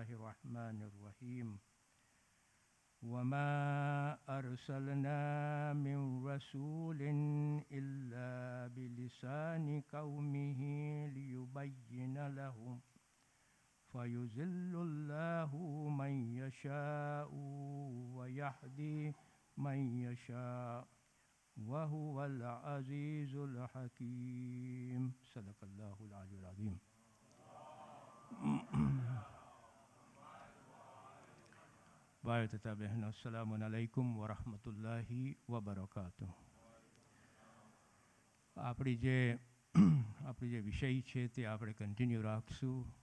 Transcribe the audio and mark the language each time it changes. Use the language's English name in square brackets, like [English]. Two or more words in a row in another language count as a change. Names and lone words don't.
[Arabic] الرحمن الرحيم وما أرسلنا من رسول إلا بلسان قومه ليبين لهم فيذل الله من يشاء ويهدي من يشاء وهو العزيز الحكيم صدق الله العلي العظيم. [Gujarati] ભાઈ તથા બહેનો, [Arabic] السلام عليكم ورحمة الله وبركاته. [Gujarati] આપણી જે વિષય છે તે આપણે કન્ટિન્યુ રાખશું.